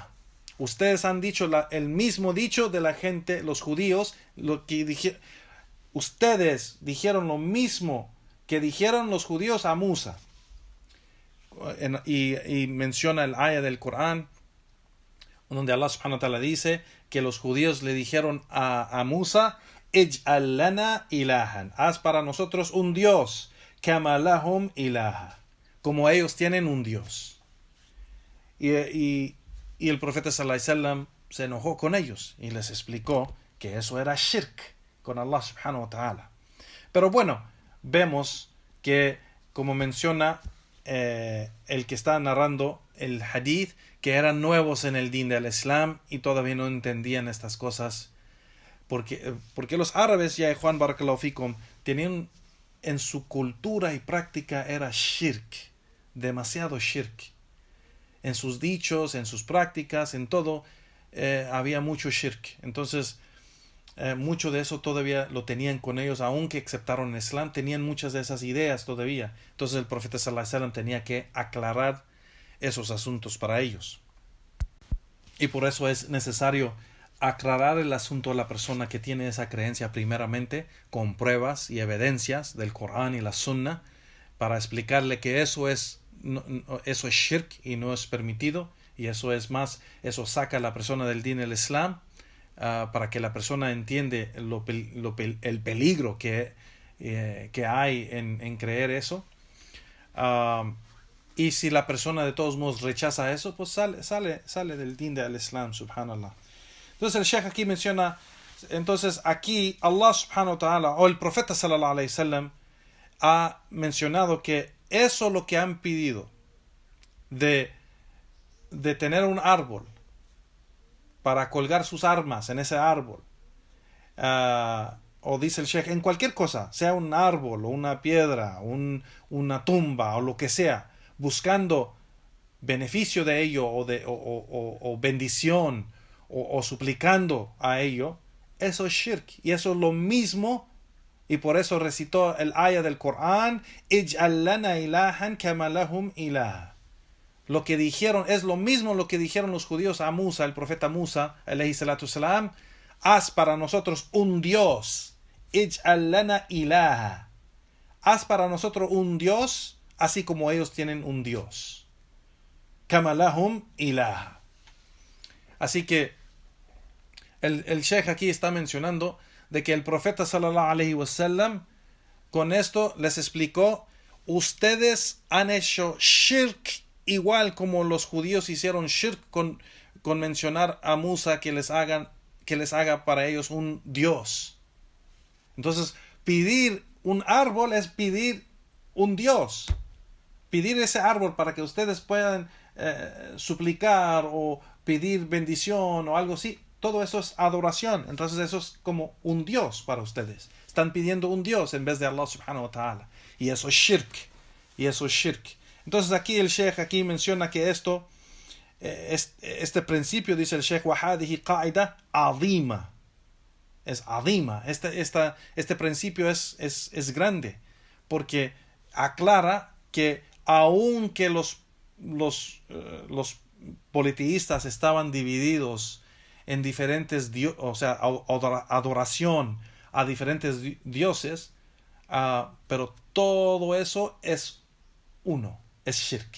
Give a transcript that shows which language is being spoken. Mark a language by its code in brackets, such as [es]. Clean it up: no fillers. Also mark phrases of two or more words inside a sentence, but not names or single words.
[es] Ustedes han dicho el mismo dicho de la gente, los judíos, ustedes dijeron lo mismo que dijeron los judíos a Musa. Y menciona el ayah del Corán donde Allah [ar] سبحانه وتعالى [es] dice que los judíos le dijeron a Musa: [ar] اجعل لنا إلها, [es] haz para nosotros un Dios, [ar] كما لهم آلهة, [es] como ellos tienen un Dios. Y el profeta [ar] صلى الله عليه وسلم [es] se enojó con ellos y les explicó que eso era shirk con Allah [ar] سبحانه وتعالى. [es] Pero bueno, vemos que, como menciona el que está narrando el hadith, que eran nuevos en el din del Islam y todavía no entendían estas cosas. Porque los árabes, ya Juan [ar] بارك الله فيكم, [es] tenían en su cultura y práctica era shirk, demasiado shirk. En sus dichos, en sus prácticas, en todo, había mucho shirk. Entonces, mucho de eso todavía lo tenían con ellos, aunque aceptaron el Islam, tenían muchas de esas ideas todavía. Entonces el profeta [ar] صلى الله عليه وسلم [es] tenía que aclarar esos asuntos para ellos. Y por eso es necesario aclarar el asunto a la persona que tiene esa creencia primeramente con pruebas y evidencias del Corán y la Sunna, para explicarle que eso es shirk y no es permitido, y eso saca a la persona del din del Islam, para que la persona entiende el peligro que hay en creer eso. Y si la persona de todos modos rechaza eso, pues sale del din del Islam, subhanallah. Entonces el Sheikh aquí menciona, entonces aquí Allah [ar] سبحانه وتعالى, [es] o el profeta [ar] صلى الله عليه وسلم, [es] ha mencionado que eso lo que han pedido de tener un árbol para colgar sus armas en ese árbol, o dice el Sheikh, en cualquier cosa, sea un árbol o una piedra, una tumba o lo que sea, buscando beneficio de ello o bendición o suplicando a ello, eso es shirk, y eso es lo mismo. Y por eso recitó el ayah del Corán, [ar] اجعل لنا إلها كما لهم آلهة. [es] Lo que dijeron es lo mismo lo que dijeron los judíos a Musa, el profeta Musa, [ar] عليه الصلاة والسلام, [es] haz para nosotros un Dios, [ar] اجعل لنا إلها. [es] Haz para nosotros un Dios, así como ellos tienen un Dios. [ar] كما لهم آلهة. [es] Así que el Sheikh aquí está mencionando de que el profeta [ar] صلى الله عليه وسلم [es] con esto les explicó: ustedes han hecho shirk igual como los judíos hicieron shirk con mencionar a Musa que les haga para ellos un Dios. Entonces, pedir un árbol es pedir un Dios. Pedir ese árbol para que ustedes puedan suplicar o pedir bendición o algo así, todo eso es adoración. Entonces eso es como un Dios para ustedes. Están pidiendo un Dios en vez de Allah [ar] سبحانه وتعالى. [es] Y eso es shirk. Entonces aquí el Sheikh aquí menciona que este principio, dice el Sheikh, [ar] وَهَذِهِ قَاعِدَةٌ عَظِيمَةٌ. [es] Es azima. Este principio es grande, porque aclara que aunque los politeístas estaban divididos en diferentes adoración a diferentes dioses, pero todo eso es uno, es shirk.